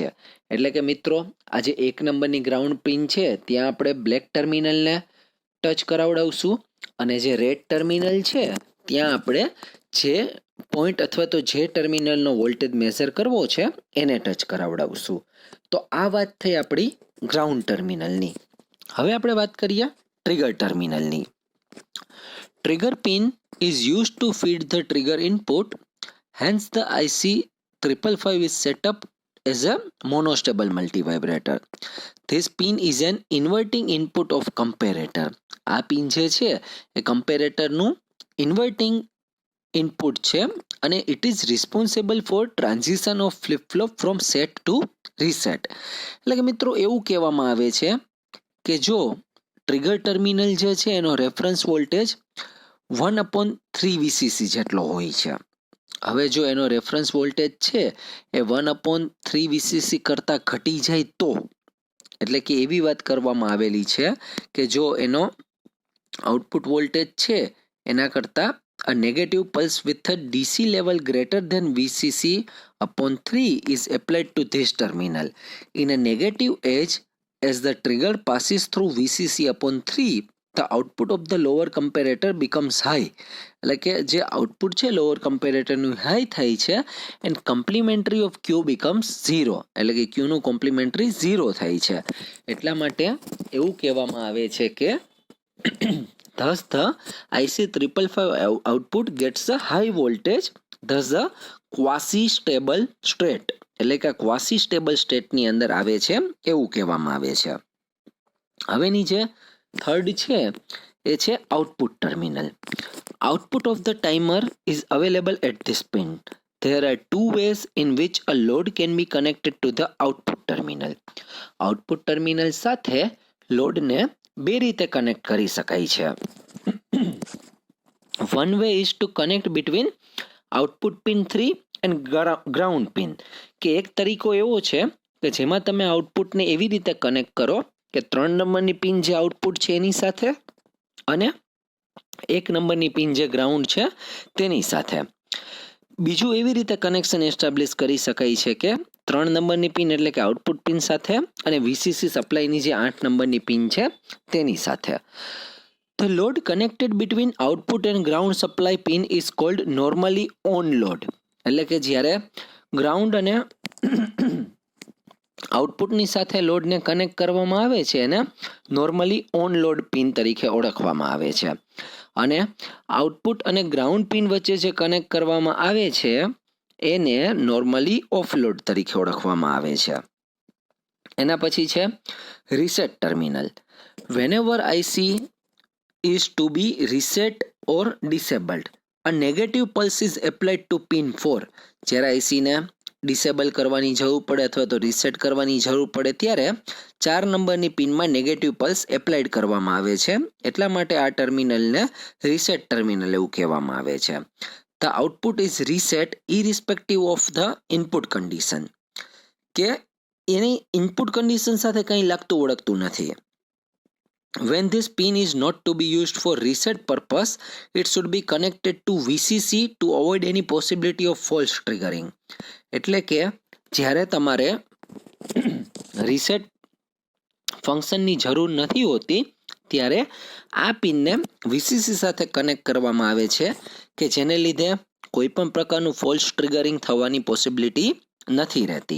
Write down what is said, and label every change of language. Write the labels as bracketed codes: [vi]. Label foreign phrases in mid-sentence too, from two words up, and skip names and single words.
[gu] એટલે કે મિત્રો આ જે 1 નંબરની [en] ground pin [gu] છે ત્યાં આપણે બ્લેક ટર્મિનલને ટચ કરાવડાવશું અને જે [en] red terminal [gu] છે ત્યાં આપણે જે પોઈન્ટ અથવા તો જે ટર્મિનલનો વોલ્ટેજ મેઝર કરવો છે એને ટચ કરાવડાવશું. તો આ વાત થઈ આપણી ગ્રાઉન્ડ ટર્મિનલની. હવે આપણે વાત કરીએ ટ્રિગર ટર્મિનલની. [en] trigger pin is used to feed the trigger input. Hence the IC 555 is set up as a monostable multivibrator. This pin is an inverting input of comparator. [gu] આ પિન જે છે એ કમ્પેરેટરનું ઇન્વર્ટિંગ ઇનપુટ છે અને [en] it is responsible for transition of flip flop from set to reset. [gu] એટલે કે મિત્રો એવું કહેવામાં આવે છે કે જો ટ્રિગર ટર્મિનલ જે છે એનો રેફરન્સ વોલ્ટેજ 1/3 VCC જેટલો હોય છે. હવે જો એનો રેફરન્સ વોલ્ટેજ છે એ 1/3 VCC કરતાં ઘટી જાય તો, એટલે કે એવી વાત કરવામાં આવેલી છે કે જો એનો આઉટપુટ વોલ્ટેજ છે એના કરતાં [en] a negative pulse with a DC level greater than VCC/3 is applied to this terminal. In a negative edge, as the trigger passes through VCC/3, the output of the lower comparator becomes high. [gu] એટલે કે જે આઉટપુટ છે લોઅર કમ્પેરેટરનું હાઈ થાય છે [en] and complementary of Q becomes [gu] 0. એટલે કે ક્યુનું કોમ્પ્લિમેન્ટરી 0 થાય છે. એટલા માટે એવું કહેવામાં આવે છે કે [en] thus the IC 555 output gets a high voltage, thus a quasi-stable state. [gu] એટલે કે [en] quasi stable state [gu] અંદર આવે છે એવું કહેવામાં આવે છે. હવેની જે થર્ડ છે એ છે આઉટપુટ ટર્મિનલ. [en] Output of the timer is available at this pin. There are two ways in which a load can be connected to the output terminal. [gu] આઉટપુટ ટર્મિનલ સાથે લોડને બે રીતે કનેક્ટ કરી શકાય છે. [en] One way is to connect between output pin 3 and ground pin. [gu] કે એક તરીકો એવો છે કે જેમાં તમે આઉટપુટને એવી રીતે કનેક્ટ કરો કે 3 નંબરની પિન જે આઉટપુટ છે એની સાથે અને 1 નંબરની પિન જે ગ્રાઉન્ડ છે તેની સાથે. બીજું એવી રીતે કનેક્શન એસ્ટાબ્લિશ કરી શકાય છે કે 3 નંબરની પિન એટલે કે આઉટપુટ પિન સાથે અને VCC સપ્લાયની જે 8 નંબરની પિન છે તેની સાથે. [en] The load connected between output and ground supply pin is called normally on load. [gu] એટલે કે જ્યારે ગ્રાઉન્ડ અને આઉટપુટની સાથે લોડને કનેક્ટ કરવામાં આવે છે એને [en] normally on load pin [gu] તરીકે ઓળખવામાં આવે છે. અને આઉટપુટ અને ગ્રાઉન્ડ પિન વચ્ચે જે કનેક્ટ કરવામાં આવે છે એને [en] normally off load [gu] તરીકે ઓળખવામાં આવે છે. એના પછી છે રીસેટ ટર્મિનલ. [en] Whenever IC is to be reset or disabled, a negative pulse is applied to pin 4. [gu] જ્યારે IC ને ડિસેબલ કરવાની જરૂર પડે અથવા તો રીસેટ કરવાની જરૂર પડે ત્યારે 4 નંબરની પિનમાં નેગેટિવ પલ્સ એપ્લાઇડ કરવામાં આવે છે. એટલા માટે આ ટર્મિનલને રીસેટ ટર્મિનલ એવું કહેવામાં આવે છે. [en] the output is reset irrespective of the input condition. [gu] કે એની ઇનપુટ કન્ડિશન સાથે કંઈ લાગતું ઓળખતું નથી. [en] When this pin is not to be used for reset purpose, it should be connected to VCC to avoid any possibility of false triggering. [gu] એટલે કે જ્યારે તમારે રીસેટ ફંક્શનની જરૂર નથી હોતી ત્યારે આ પિનને VCC સાથે કનેક્ટ કરવામાં આવે છે કે જેને લીધે કોઈ પણ પ્રકારનું [en] false triggering [gu] થવાની પોસિબિલિટી નથી રહેતી.